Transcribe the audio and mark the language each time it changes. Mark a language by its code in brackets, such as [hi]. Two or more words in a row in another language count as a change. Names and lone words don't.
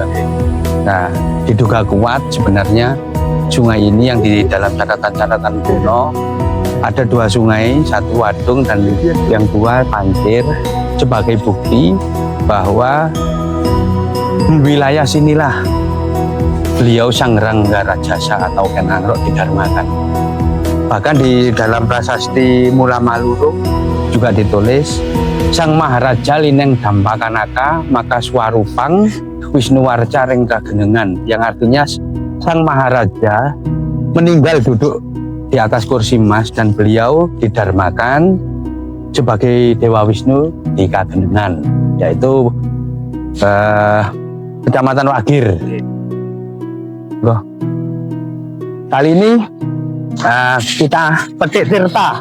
[id] Nah, diduga kuat sebenarnya sungai ini yang di dalam catatan-catatan kuno ada dua sungai, satu Wadung dan yang dua Pancir, sebagai bukti bahwa di wilayah sinilah beliau Sang Rangga Rajasa atau Ken Angrok didharmakan. Bahkan di dalam prasasti Mula Malurung juga ditulis [kaw] Sang Maharaja Lineng Dampakanaka maka swarupang Wisnuwarca ring Kagenengan, [id] yang artinya Sang Maharaja meninggal duduk di atas kursi emas dan beliau didharmakan sebagai Dewa Wisnu di Kagenengan, yaitu Kecamatan Wagir. Loh, kali ini kita petik tirta.